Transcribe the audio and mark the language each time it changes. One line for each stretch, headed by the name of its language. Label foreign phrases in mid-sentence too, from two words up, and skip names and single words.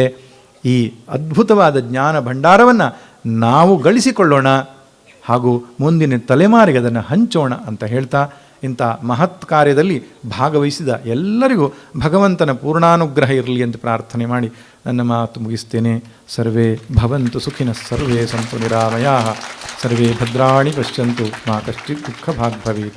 Kannada: ಈ ಅದ್ಭುತವಾದ ಜ್ಞಾನ ಭಂಡಾರವನ್ನು ನಾವು ಗಳಿಸಿಕೊಳ್ಳೋಣ ಹಾಗೂ ಮುಂದಿನ ತಲೆಮಾರಿಗೆ ಅದನ್ನು ಹಂಚೋಣ ಅಂತ ಹೇಳ್ತಾ, ಇಂಥ ಮಹತ್ ಕಾರ್ಯದಲ್ಲಿ ಭಾಗವಹಿಸಿದ ಎಲ್ಲರಿಗೂ ಭಗವಂತನ ಪೂರ್ಣಾನುಗ್ರಹ ಇರಲಿ ಅಂತ ಪ್ರಾರ್ಥನೆ ಮಾಡಿ ನನ್ನ ಮಾತು ಮುಗಿಸ್ತೇನೆ.
Sanskrit: ಸರ್ವೇ ಭವಂತು ಸುಖಿನಃ, ಸರ್ವೇ ಸಂತು ನಿರಾಮಯಾಃ, ಸರ್ವೇ ಭದ್ರಾಣಿ ಪಶ್ಯಂತು, ಮಾ ಕಶ್ಚಿತ್ ದುಃಖ ಭಾಗ್ ಭವೇತ್.